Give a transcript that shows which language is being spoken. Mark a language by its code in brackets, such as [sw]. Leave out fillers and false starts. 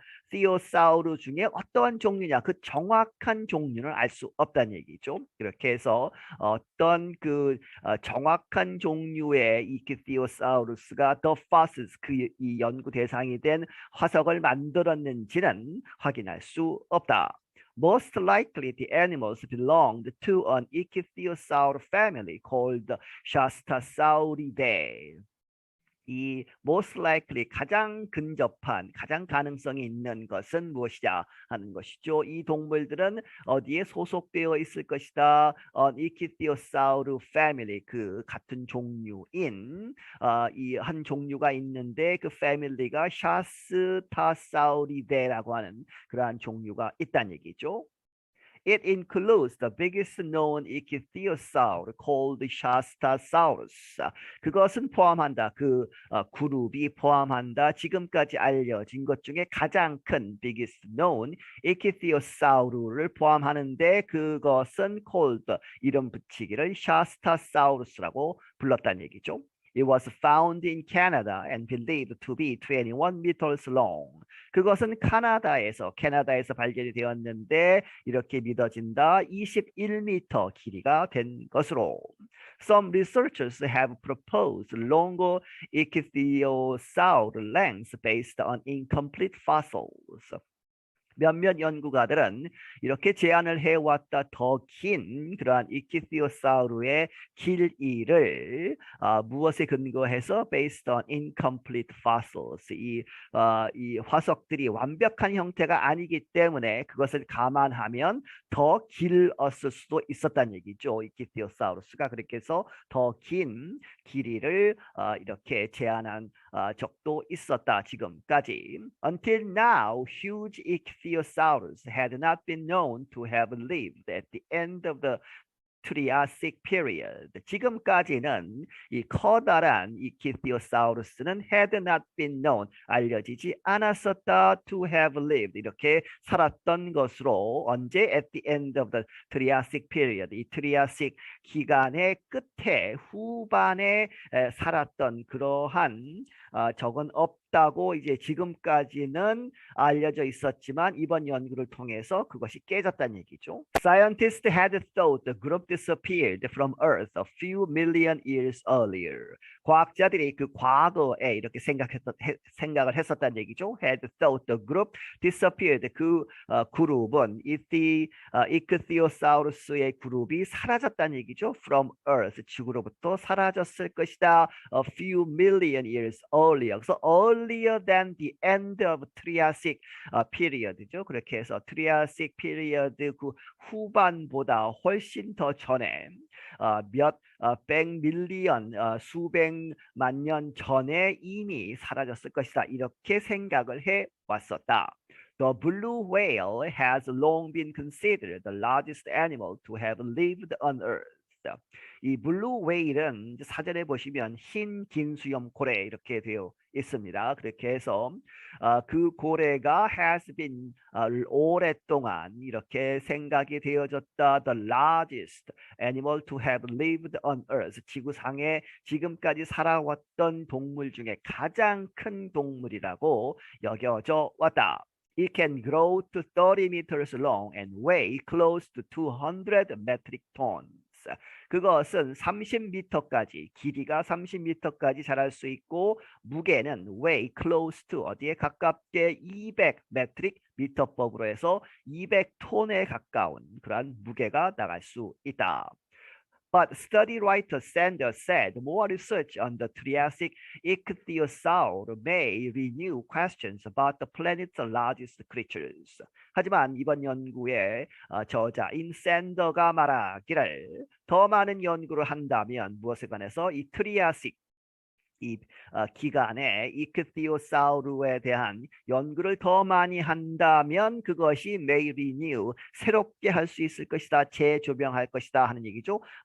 [ko] 이키티오사우루 중에 어떠한 종류냐 그 정확한 종류는 알 수 없다는 얘기죠. 그렇게 해서 어떤 정확한 종류의 이키티오사우루스가 [en] the fossils [ko] 이 연구 대상이 된 화석을 만들었는지는 확인할 수 없다. [en] Most likely the animals belonged to an ichthyosaur family called Shastasauridae. [ko] 이 [en] most likely [ko] 가장 근접한 가장 가능성이 있는 것은 무엇이냐 하는 것이죠. 이 동물들은 어디에 소속되어 있을 것이다. 이키티오사우루 패밀리 그 같은 종류인 이 한 종류가 있는데 그 패밀리가 샤스타사우리데라고 하는 그러한 종류가 있다는 얘기죠. [en] It includes the biggest known ichthyosaur called Shastasaurus. [ko] 그것은 포함한다. 그룹이 포함한다. 지금까지 알려진 것 중에 가장 큰 [en] biggest known ichthyosaur [ko] 를 포함하는데 그것은 [en] called [ko] 이름 붙이기를 Shastasaurus라고 불렀다는 얘기죠. [en] It was found in Canada and believed to be 21 meters long. [ko] 그것은 캐나다에서 발견이 되었는데 이렇게 믿어진다. 21m 길이가 된 것으로. [en] Some researchers have proposed longer ichthyosaur lengths based on incomplete fossils. [ko] 몇몇 연구가들은 이렇게 제안을 해왔다. 더 긴 그러한 이키티오사우루의 길이를 무엇에 근거해서 [en] based on incomplete fossils [ko] 이 화석들이 완벽한 형태가 아니기 때문에 그것을 감안하면 더 길었을 수도 있었다는 얘기죠. 이키티오사우루스가 그렇게 해서 더 긴 길이를 이렇게 제안한 적도 있었다. 지금까지. [en] Until now, huge ichthyosaurus had not been known to have lived at the end of the Triassic period. [ko] 지금까지는 이 커다란 이키티오사우루스는 [en] had not been known [ko] 알려지지 않았었다 [en] to have lived [ko] 이렇게 살았던 것으로 언제 [en] at the end of the Triassic period [ko] 이 트리아식 기간의 끝에 후반에 살았던 그러한 적은 없다고 이제 지금까지는 알려져 있었지만 이번 연구를 통해서 그것이 깨졌다는 얘기죠. [en] Scientists had thought the group disappeared from Earth a few million years earlier. [ko] 과학자들이 그 과거에 이렇게 생각을 했었다는 얘기죠. [en] Had thought the group disappeared. [ko] 그룹은 이크티오사우루스의 그룹이 사라졌다는 얘기죠. [en] From Earth. [ko] 지구로부터 사라졌을 것이다. [en] A few million years earlier. [ko] 그래서 [en] earlier than the end of Triassic period죠. [ko] 그렇게 해서 Triassic period 그 후반보다 훨씬 더 전에 백 밀리언 수백만 년 전에 이미 사라졌을 것이다. 이렇게 생각을 해 왔었다. [en] The blue whale has long been considered the largest animal to have lived on Earth. [ko] 이 블루 웨일은 사전에 보시면 흰 긴수염 고래 이렇게 되어 있습니다. 그렇게 해서 그 고래가 [en] has been [ko] 오랫동안 이렇게 생각이 되어졌다. [en] The largest animal to have lived on Earth. [ko] 지구상에 지금까지 살아왔던 동물 중에 가장 큰 동물이라고 여겨져 왔다. [en] It can grow to 30 meters long and weigh close to 200 metric tons. [ko] 그것은 30m까지 길이가 30m까지 자랄 수 있고 무게는 [en] weigh close to [ko] 어디에 가깝게 200 metric 미터법으로 해서 200톤에 가까운 그러한 무게가 나갈 수 있다. [en] But study writer Sanders said more research on the Triassic ichthyosaur may renew questions about the planet's largest creatures. [ko] 하지만 이번 연구의 저자인 샌더가 말하기를 더 많은 연구를 한다면 무엇에 관해서 이 트리아식 이 기간에 이크티오사우루에 대한 연구를 더 많이 한다면 그것이 [en] may renew [ko] 새롭게 할 수 있을 것이다, 재조명할 것이다 하는 얘기죠.